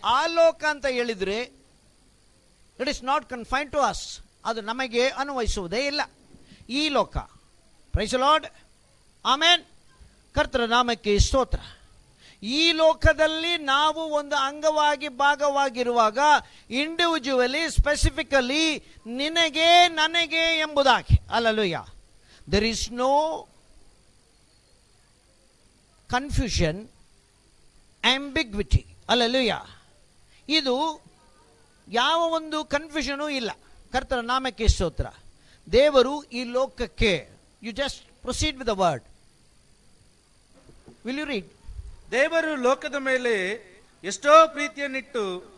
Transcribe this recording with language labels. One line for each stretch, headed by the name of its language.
Kannada: ಆ ಲೋಕ ಅಂತ ಹೇಳಿದ್ರೆ
English: it is not confined to us,
Kannada: ಅದು ನಮಗೆ ಅನ್ವಯಿಸುವುದೇ ಇಲ್ಲ. ಈ ಲೋಕ,
English: Praise the Lord.
Kannada: ಆಮೇನ್. ಕರ್ತನ ನಾಮಕ್ಕೆ ಸ್ತೋತ್ರ. ಈ ಲೋಕದಲ್ಲಿ ನಾವು ಒಂದು ಅಂಗವಾಗಿ, ಭಾಗವಾಗಿರುವಾಗ, ಇಂಡಿವಿಜುವಲಿ, ಸ್ಪೆಸಿಫಿಕಲಿ, ನಿನಗೆ ನನಗೆ ಎಂಬುದಾಗಿ.
English: ಅಲ್ಲೂಯ್ಯ, there is no confusion, ambiguity.
Kannada: ಅಲ್ಲೂಯ್ಯ, ಇದು ಯಾವ ಒಂದು ಕನ್ಫ್ಯೂಷನೂ ಇಲ್ಲ. ಕರ್ತನ ನಾಮಕ್ಕೆ ಸ್ತೋತ್ರ. ದೇವರು ಈ ಲೋಕಕ್ಕೆ,
English: You just proceed with the word. Will you read?
Kannada: ದೇವರು ಲೋಕದ ಮೇಲೆ ಎಷ್ಟೋ ಪ್ರೀತಿಯನ್ನಿಟ್ಟು,